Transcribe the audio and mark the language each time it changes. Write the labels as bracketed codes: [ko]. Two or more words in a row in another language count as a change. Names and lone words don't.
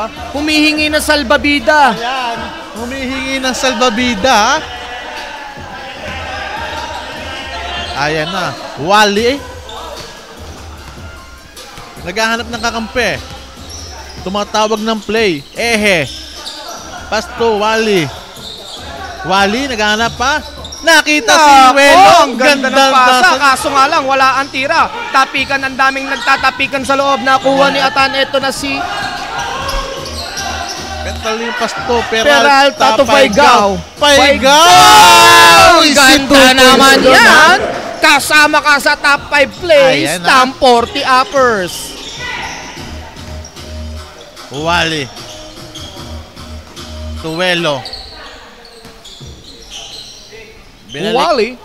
[tl] Humihingi na salbabida. Ayan. Humihingi ng salbabida, ha. Ayan na. Wally. Naghahanap ng kakampi. Tumatawag ng play. Ehe. [en] Pass to Wally. [tl] Wally, naghahanap pa. Nakita si Welo. Ang ganda ng pasa. Kaso nga lang, wala ang tira. Tapikan, ang daming nagtatapikan sa loob. Nakuha ni Atan. Ito na si [en] Petalino pass to Peralta to Paigao. Paigao! [tl] Ganda naman yan. Kasama ka sa [en] top 5 plays [tl] Ayan na. ng 40 uppers. Wally. Tuwelo. Wally.